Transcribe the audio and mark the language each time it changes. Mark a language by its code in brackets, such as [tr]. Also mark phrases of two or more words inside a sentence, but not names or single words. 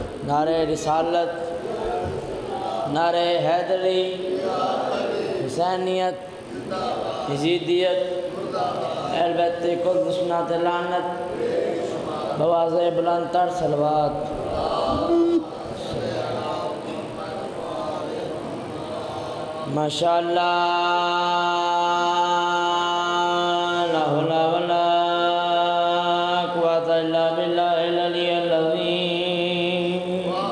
[ur] نعرۂ رسالت، نعرۂ حیدری، حسینیت، یزیدیت، اہل بیت کل سنت لعنت، بآواز بلندتر صلوات. [ar] ما شاء الله، لا حول ولا قوة إلا بالله العلي العظيم.